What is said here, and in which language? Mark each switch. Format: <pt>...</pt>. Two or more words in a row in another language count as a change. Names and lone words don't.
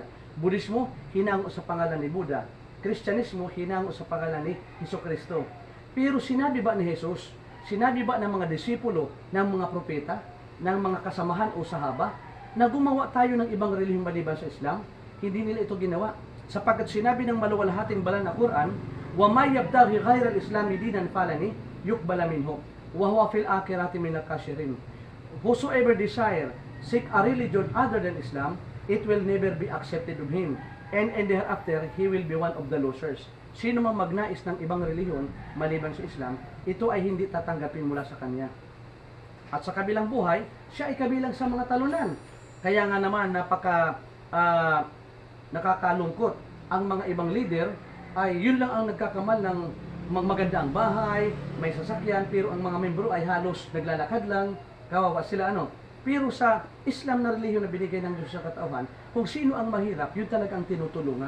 <tl>Budismo, hinango sa pangalan ni Buddha. Kristyanismo, hinango sa pangalan ni Jesucristo. Pero sinabi ba ni Jesus, sinabi ba ng mga disipulo, ng mga propeta, ng mga kasamahan o sahaba, na gumawa tayo ng ibang relihiyong maliban sa Islam? Hindi nila ito ginawa. Sapagkat sinabi ng maluwalhating banal na Quran,</tl> <ar>وَمَا يَبْتَغِي غَيْرَ الْإِسْلَامِ دِينًا فَلَنِ يُقْبَلَ مِنْهُ وَهُوَ فِي الْآخِرَةِ مِنَ الْخَاسِرِينَ.</ar> <en>Whosoever desire, seek a religion other than Islam, it will never be accepted of him, and thereafter he will be one of the losers.</en> <tl>Sino mang magnais ng ibang relihiyon maliban sa Islam, ito ay hindi tatanggapin mula sa kanya. At sa kabilang buhay, siya ay kabilang sa mga talunan. Kaya nga naman nakakalungkot ang mga ibang leader ay yun lang ang nagkakamal ng maganda ang bahay, may sasakyan, pero ang mga membro ay halos naglalakad lang, kawawa sila Pero sa Islam na relihiyon na binigay ng Diyos sa katauhan, kung sino ang mahirap, yun talaga ang tinutulungan.</tl>